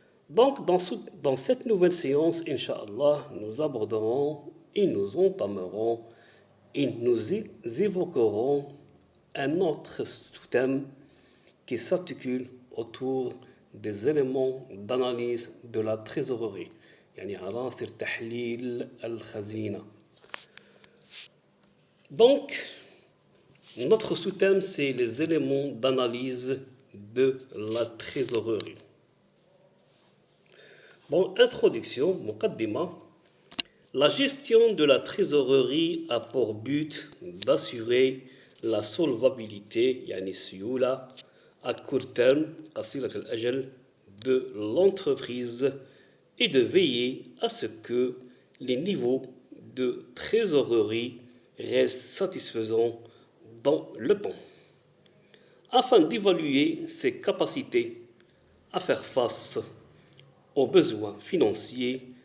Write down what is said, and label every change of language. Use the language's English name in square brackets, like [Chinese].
[French] Donc, dans cette nouvelle séance, Inch'Allah, nous aborderons et nous entamerons et nous évoquerons un autre sous-thème qui s'articule autour des éléments d'analyse de la trésorerie. [Arabic] يعني عناصر تحليل الخزينة. [French] Donc, notre sous-thème, c'est les éléments d'analyse de la trésorerie. Bon, introduction, muqaddima. La gestion de la trésorerie a pour but d'assurer la solvabilité, [Arabic] yani siyula, [French] à court terme, [Arabic] qasirat al-ajal, [French] de l'entreprise et de veiller à ce que les niveaux de trésorerie restent satisfaisants dans le temps, afin d'évaluer ses capacités à faire face aux besoins financiers.